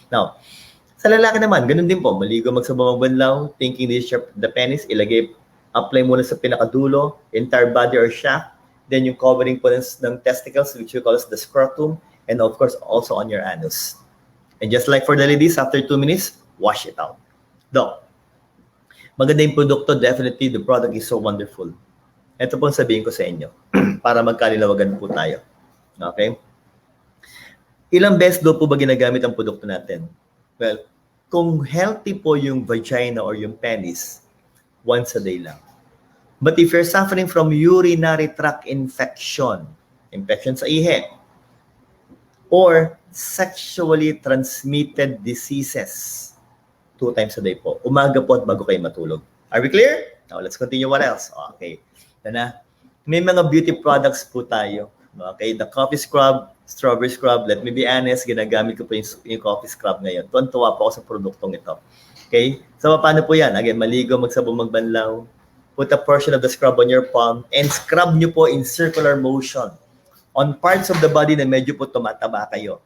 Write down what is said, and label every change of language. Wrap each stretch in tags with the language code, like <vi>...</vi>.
<en>Now,</en> <tl>sa lalaki naman, ganun din po. Maligo, magsabang magbanlaw,</tl> <en>thinking this the penis, apply</en> <tl>muna sa pinakadulo,</tl> <en>entire body or shaft, then yung covering po ng testicles, which we call as the scrotum, and of course, also on your anus. And just like for the ladies, after 2 minutes, wash it out. Doc,</en> <tl>maganda yung produkto,</tl> <en>definitely, the product is so wonderful.</en> <tl>Ito po sabihin ko sa inyo, para magkalinawagan po tayo. Okay? Ilang beses daw po ba ginagamit ang produkto natin? Well, kung healthy po yung vagina or yung penis, once a day lang.</tl> <en>But if you're suffering from urinary tract infection</en> <tl>sa ihe,</tl> <en>or sexually transmitted diseases, 2 times a day po.</en> <tl>Umaga po at bago kayo matulog.</tl> <en>Are we clear? Now, let's continue. What else? Okay. Na.</en> <tl>May mga beauty products po tayo.</tl> <en>Okay, the coffee scrub, strawberry scrub. Let me be honest,</en> <tl>ginagamit ko po yung coffee scrub ngayon. Tuwan-tuwa po ako sa produktong ito. Okay? So, paano po yan?</tl> <en>Again,</en> <tl>maligo, magsabong, magbanlaw.</tl> <en>Put a portion of the scrub on your palm and scrub nyo po in circular motion on parts of the body</en> <tl>na medyo po tumataba kayo.</tl>